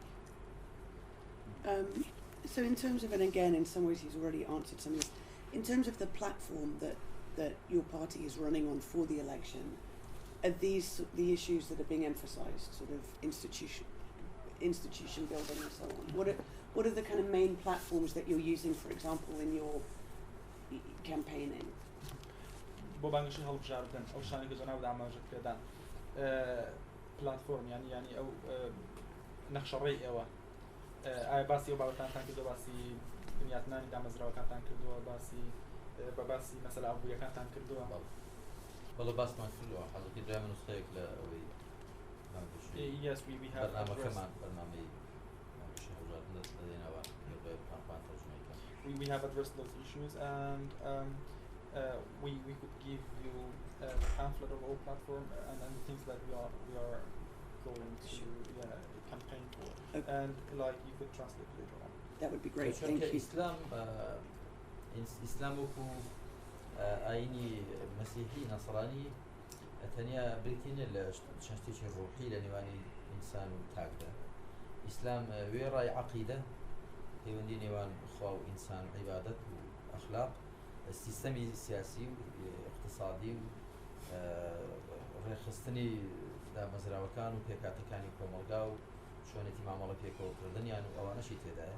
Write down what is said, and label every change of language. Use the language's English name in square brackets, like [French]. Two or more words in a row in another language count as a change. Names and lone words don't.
[English] So in terms of, and again in some ways he's already answered some of this, in terms of the platform that your party is running on for the election, are these the issues that are being emphasised, sort of institution building and so on? What are the kind of main platforms that you're using, for example, in your campaigning? [Central Kurdish] بۆ بانگشی هەڵبژاردن ئەو شانەی کە جەناب ئاماژە کرێدان پلاتفۆرم ینی ئەو نەخشەڕێی ئێوە ئایا باسی ئەو بابەتانتان کردووە باسی بنیاتنانی دامەزراوەکانتان کردووە باسی مەسەلە ئابوووریەکانتان کردووە بەڵێ باسمان کردووە حەزەکەی دوای نوسخەیەک لە ئەوەی [English] Yes, we have [Central Kurdish] بەرنامەکەمان بەرنامەی هەڵبژاردن دەدەینەوە دوای کامپان تەرجمەیەکە. [English] We have addressed those issues, and we could give you a pamphlet of our platform and the things that we are going to campaign for, and you could translate later on. That would be great. Thank you. [Central Kurdish] Islam وەکو ئاینی مەسیحی نەسڕانی تەنیا بریتینە لە چەند شتێکی ڕوحی لە نێوانی ئینسان و تاکدا. ئیسلام وێ ڕای عەقیدە پەیوەندی نێوان خوا و ئینسان و عیبادەت و ئەخلاق، سیستەمی سیاسی و اقتصادی و ڕێخستنی دامەزراوەکان و پێکاتەکانی کۆمەلگا و شوێنێتی مامەڵە پێکەوەکردنیان و ئەوانەشی تێدایە.